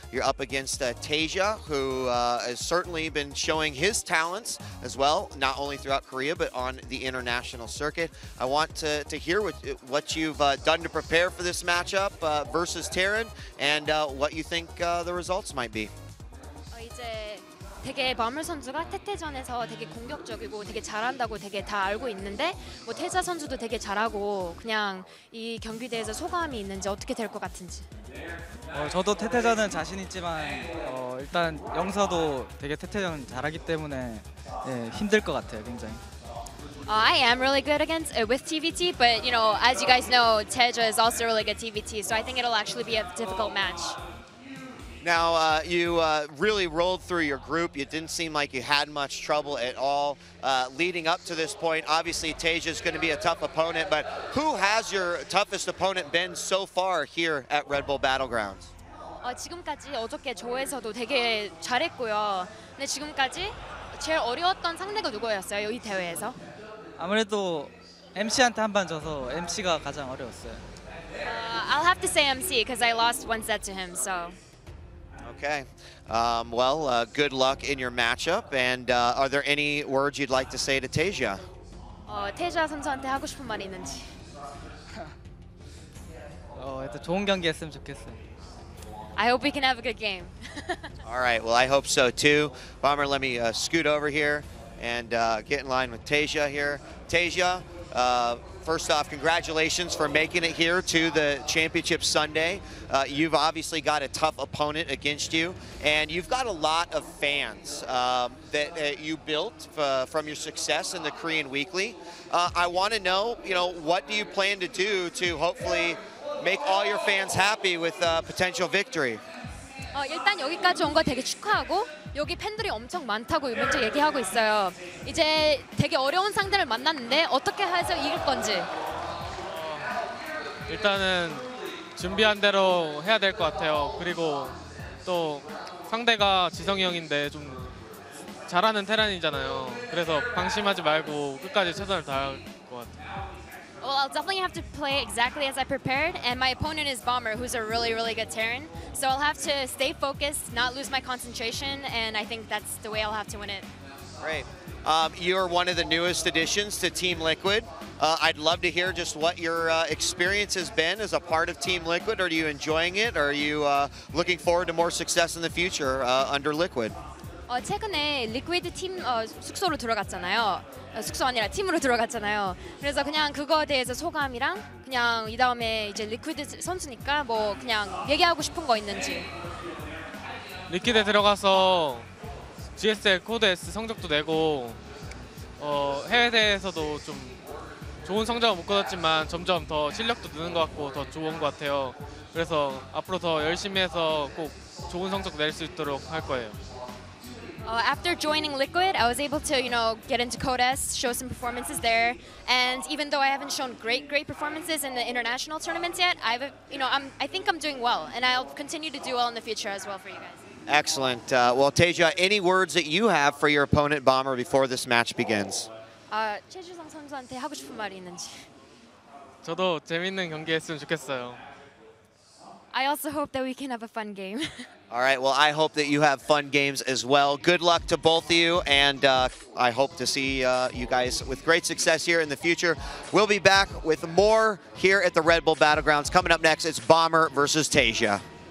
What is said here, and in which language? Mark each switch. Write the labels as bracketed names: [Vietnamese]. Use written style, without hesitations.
[English] You're up against TaeJa, who has certainly been showing his talents as well, not only throughout Korea, but on the international circuit. I want to hear what you've done to prepare for this matchup versus Terran, and what you think the results might be. [Korean] 이제 되게 버물 선수가 태태전에서 되게 공격적이고 되게 잘한다고 되게 다 알고 있는데 뭐 태자 선수도 되게 잘하고 그냥 이 경기대에서 소감이 있는지 어떻게 될 것 같은지. 저도 태태전은 자신 있지만 일단 영서도 되게 태태전 잘하기 때문에 힘들 것 같아요, 굉장히. [English] I am really good against with TVT, but you know, as you guys know, TaeJa is also really good TVT, so I think it'll actually be a difficult match. Now, you really rolled through your group. You didn't seem like you had much trouble at all leading up to this point. Obviously, TaeJa is going to be a tough opponent, but who has your toughest opponent been so far here at Red Bull Battlegrounds? [Korean] 지금까지 어저께 조에서도 되게 잘했고요. 근데 지금까지 제일 어려웠던 상대가 누구였어요, 이 대회에서? 아무래도 MC한테 한 번 져서 MC가 가장 어려웠어요. [English] I'll have to say MC because I lost one set to him, so. Okay. Well, good luck in your matchup. And are there any words you'd like to say to TaeJa? [Korean] 태자 선수한테 하고 싶은 말이 있는지. 일단 좋은 경기 했으면 좋겠어요. [English] I hope we can have a good game. All right. Well, I hope so too. Bomber, let me scoot over here and get in line with TaeJa here. TaeJa, first off, congratulations for making it here to the Championship Sunday. You've obviously got a tough opponent against you, and you've got a lot of fans that you built from your success in the Korean Weekly. I want to know, what do you plan to do to hopefully make all your fans happy with potential victory? [Korean] 일단 여기까지 온 거 되게 축하하고 여기 팬들이 엄청 많다고 먼저 얘기하고 있어요. 이제 되게 어려운 상대를 만났는데 어떻게 해서 이길 건지. 일단은 준비한 대로 해야 될 것 같아요. 그리고 또 상대가 지성이 형인데 좀 잘하는 테란이잖아요. 그래서 방심하지 말고 끝까지 최선을 다할 것 같아요. [English] Well, I'll definitely have to play exactly as I prepared, and my opponent is Bomber, who's a really, really good Terran. So I'll have to stay focused, not lose my concentration, and I think that's the way I'll have to win it. Great. You're one of the newest additions to Team Liquid. I'd love to hear just what your experience has been as a part of Team Liquid. Are you enjoying it? Or are you looking forward to more success in the future under Liquid? [Korean] 최근에 리퀴드 팀 숙소로 들어갔잖아요. 숙소 아니라 팀으로 들어갔잖아요. 그래서 그냥 그거에 대해서 소감이랑 그냥 이 다음에 이제 리퀴드 선수니까 뭐 그냥 얘기하고 싶은 거 있는지. 리퀴드에 들어가서 GSL 코드 S 성적도 내고 해외 대회에서도 좀 좋은 성적을 못 거뒀지만 점점 더 실력도 느는 것 같고 더 좋은 것 같아요. 그래서 앞으로 더 열심히 해서 꼭 좋은 성적 낼 수 있도록 할 거예요. [English] After joining Liquid, I was able to, get into Code S, show some performances there, and even though I haven't shown great performances in the international tournaments yet, I think I'm doing well, and I'll continue to do well in the future as well for you guys. Excellent. Well, TaeJa, any words that you have for your opponent, Bomber, before this match begins? [Korean] 최주성 선수한테 하고 싶은 말이 있는지. 저도 재밌는 경기 했으면 좋겠어요. [English] I also hope that we can have a fun game. All right, well, I hope that you have fun games as well. Good luck to both of you, and I hope to see you guys with great success here in the future. We'll be back with more here at the Red Bull Battlegrounds. Coming up next, it's Bomber versus TaeJa.